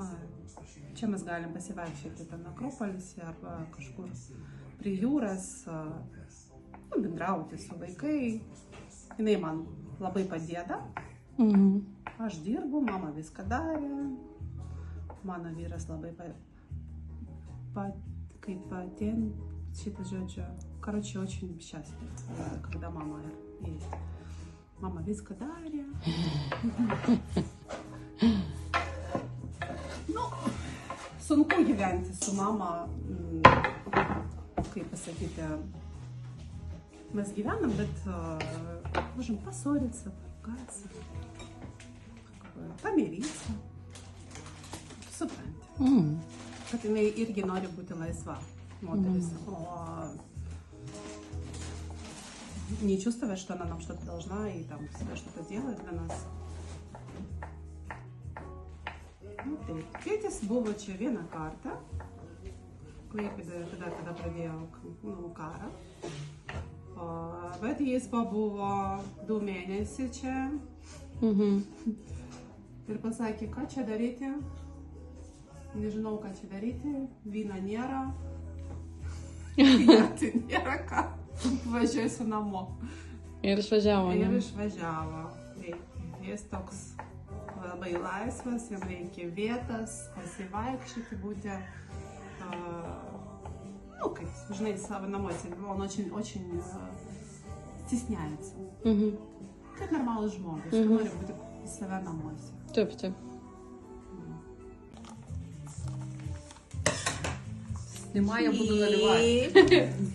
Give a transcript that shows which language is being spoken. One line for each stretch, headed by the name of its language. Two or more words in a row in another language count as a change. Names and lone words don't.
Lithuanian: Čia mes galim pasivaikščioti ten Akropolyse arba kažkur prie jūros, bendrauti su vaikai. Jinai man labai padeda. Aš dirbu, mama viską darė. Mano vyras labai kaip ten, šitą žodžiu,
Russian: короче, очень счастлив, когда мама есть.
Lithuanian: Mama viską darė. Sunku gyventi su mama, kaip pasakyti, mes gyvenam, bet
Russian: можем поссориться, поругаться, помириться.
Lithuanian: Supranti. Kad jinai irgi nori būti laisva moteris.
Russian: Не чувствовать, что она нам что-то должна и там всегда что-то делает для нас.
Lithuanian: Tėtis buvo čia vieną kartą, Klaipėdoje, kada pradėjau karą. Bet jis pabuvo 2 mėnesiai čia ir pasakė, ką čia daryti. Nežinau, ką čia daryti, vyno nėra, gerti nėra ką. Važiuosiu namo. Ir išvažiavo, ne? Ir išvažiavo. Jis toks labai laisvas, jam reikia vietas, pasivaikščioti būti. Kaip, žinai, savo namuose.
Russian: Он очень стесняется.
Lithuanian: Kaip normalus žmogus, nori būti save namuose. Taip.
Russian: Снимай, я буду наливать.